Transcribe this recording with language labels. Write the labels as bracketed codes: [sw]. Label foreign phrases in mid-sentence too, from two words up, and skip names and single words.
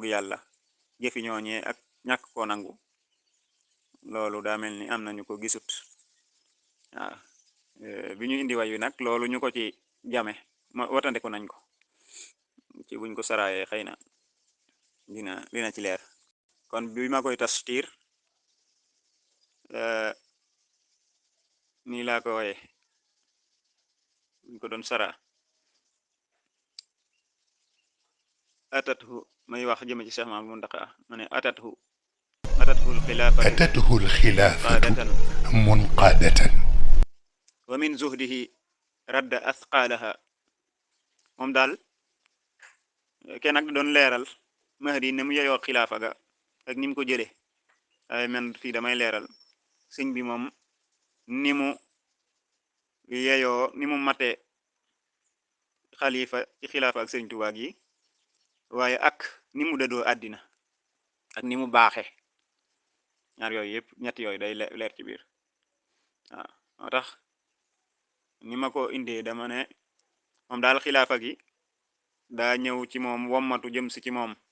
[wo] yàlla jëfi ñooñee ak ñàkk koo nangu loolu daa mel ni am nañu ko gisut waaw bi ñu indi way wi nag loolu ñu ko ci jame watandiku nañ ko ci buñ ko saraayee xëy na dina ci leer kon bi ma koy tastir nii laa ko waye buñ ko doon sara atathu may wax jëme ci Cheikh Mamadou Muntaqa ma ne atathu [ar] الخلافة منقادة ومن زهده رد أثقالها [wo] moom daal kenn nag doon leeral mahdi ne mu yeyoo xilaafa ga ak ni mu ko jëlee ay man fii damay leeral sëñ bi moom ni mu yeyoo ni mu matee xalifa ci xilaafa ak sëñ Tuubaa yi waaye ak ni mu dëddoo àddina ak ni mu baaxe ñaar yooyu yëpp ñett yooyu day leer ci biir waaw moo tax ni ma ko indee dama ne moom daal xilaafa gi daa ñëw ci moom wommatu jëm si ci moom